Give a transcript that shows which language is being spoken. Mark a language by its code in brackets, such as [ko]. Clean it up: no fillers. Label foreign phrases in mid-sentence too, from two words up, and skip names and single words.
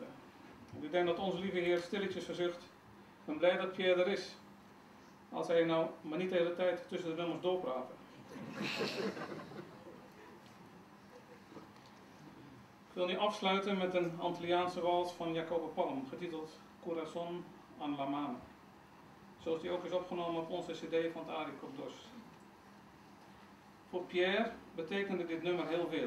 [nl] En ik denk dat onze lieve Heer stilletjes verzucht: ik ben blij dat Pierre er is. Als hij nou maar niet de hele tijd tussen de nummers doorpraten. Ik wil nu afsluiten met een Antilliaanse wals van Jacobo Palm, getiteld Corazon en la mano. Zoals die ook is opgenomen op onze cd van het Aricop Dos. Voor Pierre betekende dit nummer heel veel.